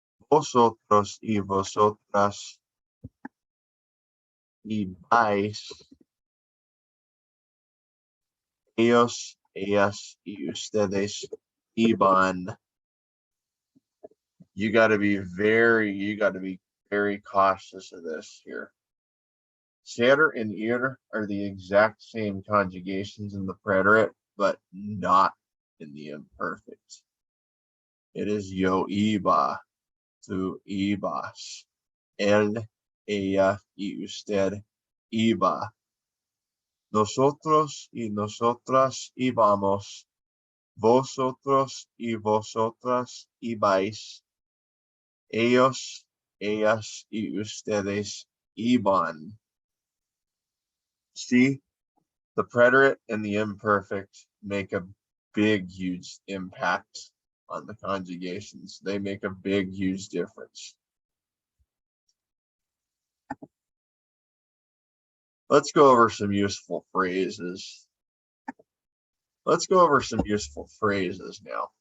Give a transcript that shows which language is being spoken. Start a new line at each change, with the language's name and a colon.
Spanish: Vosotros y vosotras ibais. Ellos, ellas y ustedes iban.
English: You got to be very cautious of this here. Ser and ir are the exact same conjugations in the preterit, but not in the imperfect. It is
Spanish: yo iba, tú ibas, él, ella y usted iba. Nosotros y nosotras íbamos. vosotros y vosotras ibais, ellos, ellas y ustedes iban.
English: See, the preterite and the imperfect make a big, huge impact on the conjugations. They make a big, huge difference. Let's go over some useful phrases. Let's go over some useful phrases now.